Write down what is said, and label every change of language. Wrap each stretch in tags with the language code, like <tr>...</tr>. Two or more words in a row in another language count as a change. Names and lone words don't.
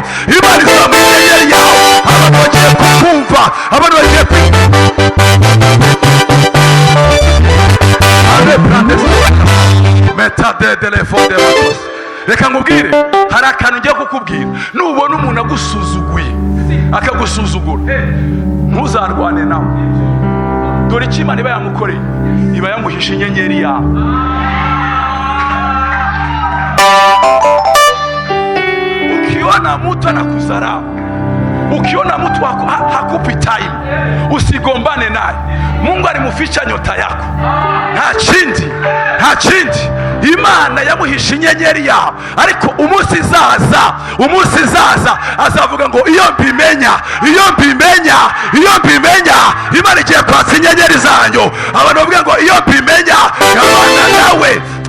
<rw>Imana izamuye inyenyeri yawe, abantu bagiye kukumva, abantu bagiye reka nkubwire, hari akantu njya kukubwira. Nubona umuntu agusuzuguye, akagusuzugura, ntuzarwane nawe. Dore icyo Imana iba yamukoreye, iba yamuhishe inyenyeri yawe.</rw> <sw>Ukiona mtu anakudharau, ukiona mtu hakupi time, usigombane naye. Mungu alimuficha nyota yako,</sw> <rw>nta kindi. Imana yamuhishe inyenyeri yawe, ariko umunsi zaza azavuga ngo iyo mbimenya Imana igiye kwatsa inyenyeri zanyu. Abantu bavuga ngo iyo mbimenya ngabana nawe.</rw>